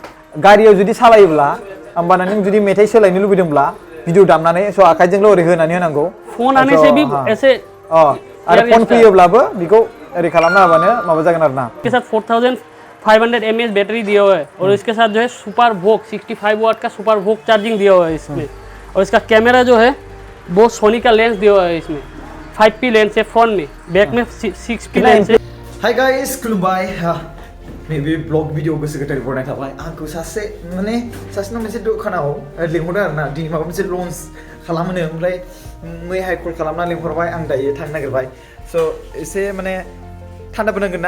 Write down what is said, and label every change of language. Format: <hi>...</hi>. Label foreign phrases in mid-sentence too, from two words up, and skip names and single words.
<brx>गारियाव जुदि सालायोब्ला होमबाना नों जुदि मेथाइ सोलायनो लुबैदोंब्ला भिडिअ दामनानै स' आखाइजोंल' ओरै होनानै होनांगौ</brx> <hi>फोन आने से भी ऐसे</hi> <brx>आरो फन फैयोब्लाबो बेखौ ओरै खालामना होबानो माबा जागोन आरो ना</brx> <hi>इसके साथ 4500 mAh बैटरी दिया हुआ है और इसके साथ जो है सुपर वोक 65 वाट का सुपर वोक चार्जिंग दिया हुआ है इसमें और इसका कैमरा जो है वो सोनी का लेंस दिया हुआ है इसमें 5p लेंस है फ्रंट में बैक में 6p लेंस है</hi> <en>Hi guys</en> <brx>खुलुमबाय नैबे</brx> <en>vlog video</en> <brx>गोसो गोथारै बरायनाय थाबाय आंखौ सासे मोनसे दखानाव लिंहरदों आरो ना दिनै माबा मोनसे लन्च खालामनो ओमफ्राय मैहाय कल खालामना लिंहरबाय आं दायो थांनो नागिरबाय स' एसे माने थान्दाबो नांगोन</brx>